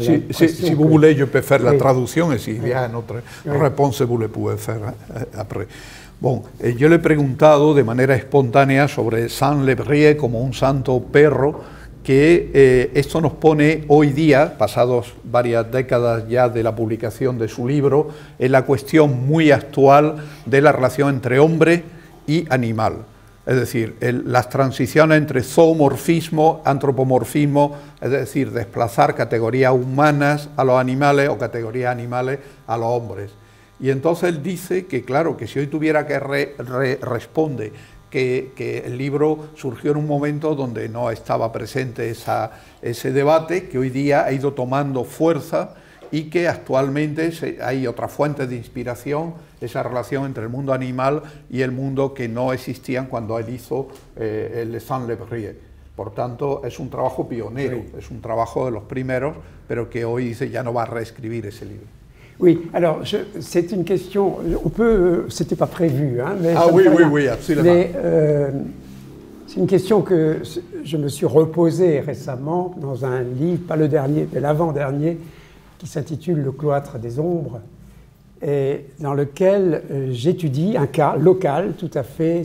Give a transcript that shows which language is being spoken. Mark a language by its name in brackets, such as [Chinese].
[French] Si vous voulez, je peux faire la traduction et s'il y a une autre réponse, vous le pouvez faire après. [Spanish] Bon, yo le he preguntado de manera espontánea sobre Saint-Lévrier como un santo perro, que esto nos pone hoy día, pasados varias décadas ya de la publicación de su libro, en la cuestión muy actual de la relación entre hombre y animal. Es decir, las transiciones entre zoomorfismo, antropomorfismo, es decir, desplazar categorías humanas a los animales o categorías animales a los hombres. Y entonces él dice que, claro, que si hoy tuviera que responde que el libro surgió en un momento donde no estaba presente ese debate, que hoy día ha ido tomando fuerza y que actualmente hay otras fuentes de inspiración, esa relación entre el mundo animal y el mundo que no existían cuando él hizo el de Saint-Lévrier. Por tanto, es un trabajo pionero, es un trabajo de los primeros, pero que hoy dice ya no va a reescribir ese libro. [French] Oui, alors c'est une question, on peut, c'était pas prévu, hein, mais oui, absolument. Mais c'est une question que je me suis reposée récemment dans un livre, pas le dernier, mais l'avant-dernier, qui s'intitule Le cloître des ombres, et dans lequel j'étudie un cas local, tout à fait.